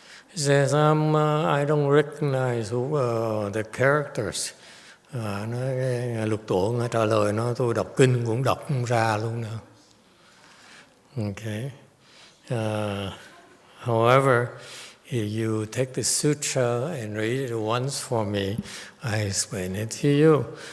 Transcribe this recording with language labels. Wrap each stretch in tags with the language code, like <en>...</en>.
<en>He says, I don't recognize the characters.</en> <vi>Nói Lục Tổ Ngài trả lời nó, tôi đọc kinh cũng đọc không ra luôn nữa.</vi> <en>Okay. However, if you take the sutra and read it once for me, I explain it to you.</en>